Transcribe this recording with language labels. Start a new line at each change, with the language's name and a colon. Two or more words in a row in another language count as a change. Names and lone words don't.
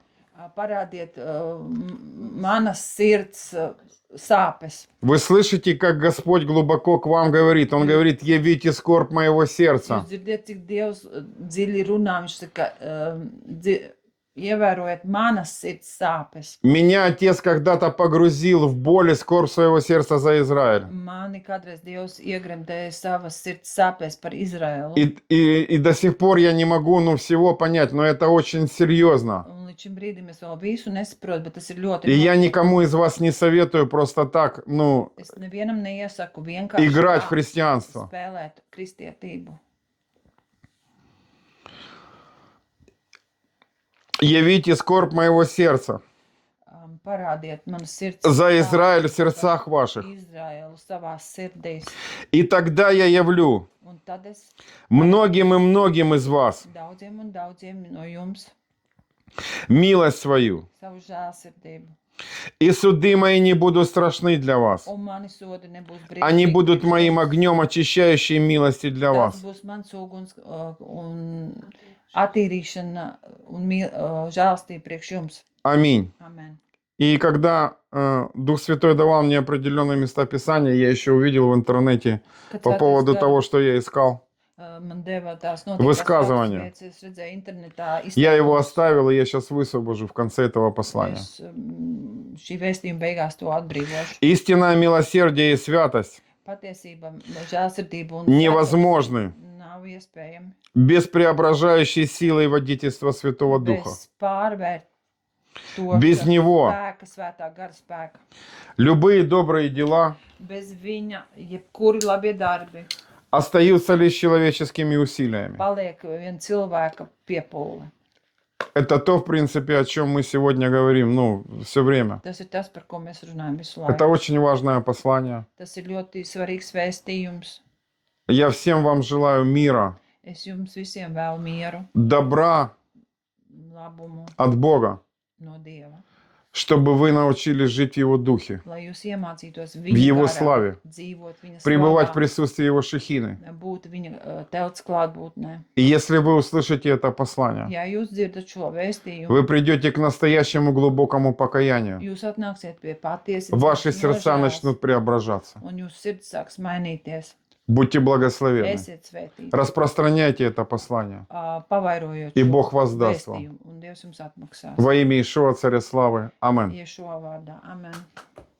Latvian: Parādiet manas sirds sāpes.
Russian: Вы слышите, как Господь глубоко к вам говорит? Он говорит, явите скорбь моего сердца.
Latvian: Jūs dzirdiet, cik Dievs dziļi runā. Viņš saka, ievērojiet manas sirds sāpes.
Russian: Меня Отец когда-то погрузил в боль и скорбь своего сердца за Израиль.
Latvian: Mani kādreiz Dievs iegremdēja savas sirds sāpēs par Izraēlu.
Russian: И до сих пор я не могу, всего понять, но это очень серьезно.
Latvian: Un līdz šim brīdim es vēl visu nesaprotu, bet tas ir ļoti
Russian: И я
Latvian: nopietni.
Russian: никому из вас не советую просто так,
Latvian: Es nevienam neiesaku vienkārši
Russian: играть в
Latvian: tā
Russian: христианство.
Latvian: spēlēt kristietību.
Russian: Явите скорбь моего сердца
Latvian: Parādiet manas sirds
Russian: за Израиль в
Latvian: sāpes
Russian: сердцах
Latvian: par
Russian: ваших.
Latvian: Izraēlu savās sirdīs.
Russian: И тогда я явлю
Latvian: Un tad es
Russian: многим и многим из вас
Latvian: daudziem un daudziem no jums
Russian: милость свою.
Latvian: savu žēlsirdību.
Russian: И суды мои не будут страшны для вас.
Latvian: Un mani sodi nebūs
Russian: Они
Latvian: briesmīgi
Russian: будут
Latvian: priekš
Russian: моим
Latvian: jums.
Russian: огнем очищающей милости для
Latvian: Tas
Russian: вас.
Latvian: būs mans uguns un attīrīšana un žēlstība priekš jums.
Russian: Аминь.
Latvian: Amen.
Russian: И когда Дух Святой давал мне определенные места Писания, я еще увидел в интернете
Latvian: Kad
Russian: по
Latvian: svētais
Russian: поводу
Latvian: gars,
Russian: того, что я искал.
Latvian: man deva tās
Russian: Высказывание.
Latvian: noteiktas lietas, es redzēju internetā
Russian: Я его
Latvian: izteikumus.
Russian: оставил, и я сейчас высвобожу в конце этого послания.
Latvian: Es šī vēstījuma beigās to atbrīvošu.
Russian: Истинное милосердие и святость
Latvian: Patiesība, žēlsirdība un
Russian: невозможны
Latvian: nav nav iespējami
Russian: без преображающей силы и водительства Святого Духа.
Latvian: bez pārvērtoša
Russian: Без Него
Latvian: spēka, svētā gara spēka.
Russian: любые добрые дела
Latvian: Bez viņa jebkuri labie darbi
Russian: остаются лишь человеческими усилиями.
Latvian: paliek viena cilvēka piepūle.
Russian: Это то, в принципе, о чем мы сегодня говорим, все время.
Latvian: Tas ir tas, par ko mēs runājam visu
Russian: Это
Latvian: laiku.
Russian: очень важное послание.
Latvian: Tas ir ļoti svarīgs vēstījums.
Russian: Я всем вам желаю мира,
Latvian: Es jums visiem vēlu mieru,
Russian: добра
Latvian: labumu
Russian: от Бога,
Latvian: no Dieva,
Russian: чтобы вы научились жить в Его Духе,
Latvian: lai jūs iemācītos
Russian: в
Latvian: viņa
Russian: Его
Latvian: garā,
Russian: славе,
Latvian: dzīvot viņa
Russian: пребывать в
Latvian: slavā,
Russian: присутствии Его шехины.
Latvian: būt viņa telts klātbūtnē.
Russian: И если вы услышите это послание,
Latvian: Ja jūs dzirdat šo vēstījumu,
Russian: вы придете к настоящему глубокому покаянию.
Latvian: jūs atnāksiet pie patiesības,
Russian: Ваши сердца
Latvian: nožēlas,
Russian: начнут преображаться.
Latvian: un jūsu sirds sāks mainīties.
Russian: Будьте благословенны.
Latvian: Esiet svētīti,
Russian: Распространяйте это послание.
Latvian: pavairojot
Russian: И
Latvian: šo
Russian: Бог воздаст вам.
Latvian: vēstījumu, un Dievs jums atmaksās.
Russian: Во имя Ишуа, Царя Славы. Аминь.
Latvian: Iešo vārdā. Amen.